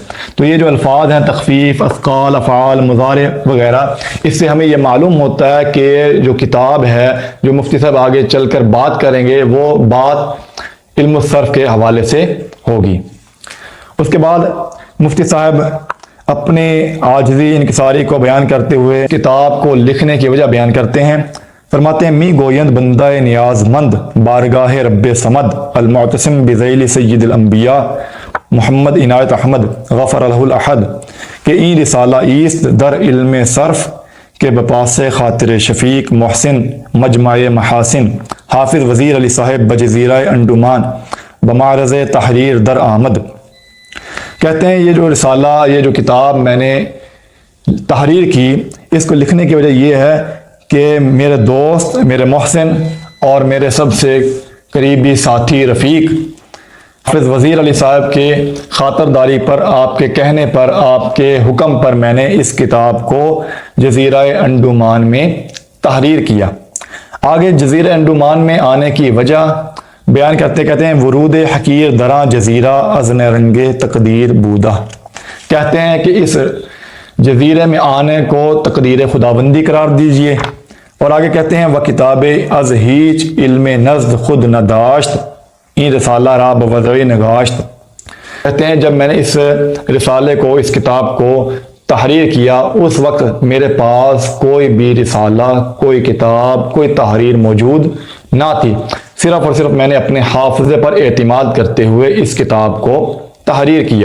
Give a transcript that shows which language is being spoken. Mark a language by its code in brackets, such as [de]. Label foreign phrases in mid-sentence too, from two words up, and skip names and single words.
[ur] تو یہ جو الفاظ ہیں تخفیف، اثقال، افعال، مضارع وغیرہ، اس سے ہمیں یہ معلوم ہوتا ہے کہ جو کتاب ہے، جو مفتی صاحب آگے چل کر بات کریں گے، وہ بات [ar] علم الصرف [ur] کے حوالے سے ہوگی۔ اس کے بعد مفتی صاحب اپنے عاجزی انکساری کو بیان کرتے ہوئے کتاب کو لکھنے کی وجہ بیان کرتے ہیں۔ فرماتے ہیں، [fa] می گویند بندہ نیاز مند بارگاہ رب صمد المعتصم بذیل سید الانبیاء محمد عنایت احمد [ar] غفر له الاحد [fa] کہ این رسالہ ایست در علم صرف کے بپاس خاطر شفیق محسن مجمع محاسن حافظ وزیر علی صاحب بجزیرہ انڈمان بمعرض تحریر در آمد۔ [ur] کہتے ہیں یہ جو رسالہ، یہ جو کتاب میں نے تحریر کی، اس کو لکھنے کی وجہ یہ ہے کہ میرے دوست، میرے محسن اور میرے سب سے قریبی ساتھی رفیق حافظ وزیر علی صاحب کے خاطرداری پر، آپ کے کہنے پر، آپ کے حکم پر میں نے اس کتاب کو جزیرہ انڈمان میں تحریر کیا۔ آگے جزیرہ انڈمان میں آنے کی وجہ بیان کہتے ہیں، [fa] ورود حقیر دراں جزیرہ از رنگ تقدیر بودہ۔ [ur] کہتے ہیں کہ اس جزیرے میں آنے کو تقدیر خداوندی قرار دیجئے۔ اور آگے کہتے ہیں، وہ [fa] کتاب از ہیچ علم نزد خود نداشت این رسالہ را بوضع نگاشت۔ [ur] کہتے ہیں جب میں نے اس رسالے کو، اس کتاب کو تحریر کیا، اس وقت میرے پاس کوئی بھی رسالہ، کوئی کتاب، کوئی تحریر موجود نہ تھی۔ صرف اور صرف میں نے اپنے حافظے پر اعتماد کرتے ہوئے اس کتاب کو تحریر کیا۔